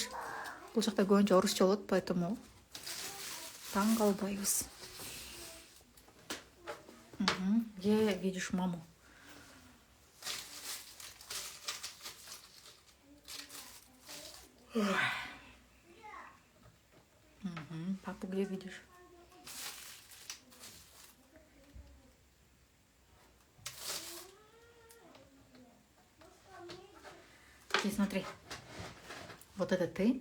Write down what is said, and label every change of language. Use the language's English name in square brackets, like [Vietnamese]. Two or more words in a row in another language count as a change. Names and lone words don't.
[Kyrgyz] Бул жакта көбүнчө орусча болот, поэтому таң калбайбыз. [Russian] Где видишь маму? Папу где видишь? И смотри, вот это ты.